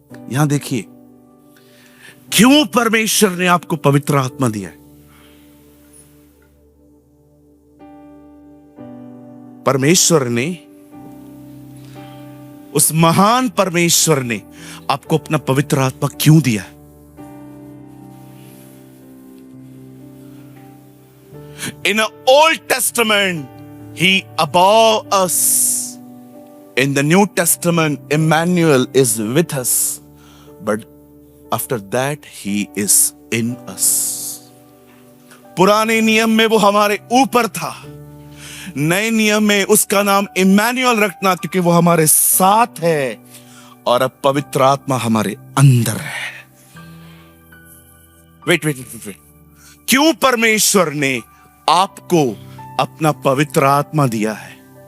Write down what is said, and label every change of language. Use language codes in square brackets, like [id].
[hi] यहां देखिए, क्यों परमेश्वर ने आपको पवित्र आत्मा दिया है? परमेश्वर ने, उस महान परमेश्वर ने आपको अपना पवित्र आत्मा क्यों दिया है? [en] In the Old Testament, He above us. In the New Testament, Emmanuel is with us. But after that, He is in us. [hi] पुराने नियम में वो हमारे ऊपर था, नए नियम में उसका नाम इम्मानुएल रखना, क्योंकि वो हमारे साथ है, और अब पवित्र आत्मा हमारे अंदर है। वेट। क्यों परमेश्वर ने आपको अपना पवित्र आत्मा दिया है?